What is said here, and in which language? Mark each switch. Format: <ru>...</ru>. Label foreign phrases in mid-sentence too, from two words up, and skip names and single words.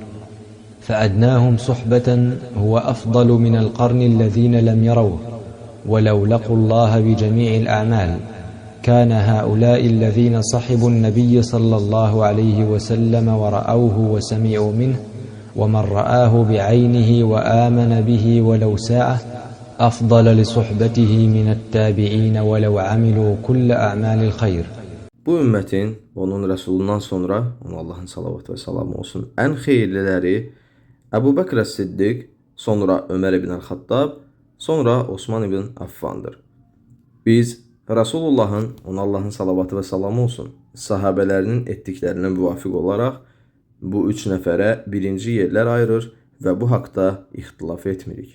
<ar>فأدناهم صحبة هو أفضل من القرن الذين لم يروه ولو لقوا الله بجميع الأعمال كان هؤلاء الذين صحبوا النبي صلى الله عليه وسلم ورأوه وسمعوا منه ومن رآه بعينه وآمن به ولو ساعة أفضل لصحبته من التابعين ولو عملوا كل أعمال الخير.</ar> <az>Bu ümmətin, onun Rəsulundan sonra, ona Allahın salavatı və salamı olsun, ən xeyirliləri Əbu Bəkr Siddiq, sonra Ömər ibn Əl-Xattab, sonra Osman ibn Affandır. Biz Rəsulullahın, ona Allahın salavatı və salamı olsun, sahabələrinin etdiklərinə müvafiq olaraq bu üç nəfərə birinci yerlər ayırır və bu haqda ixtilaf etmirik.</az>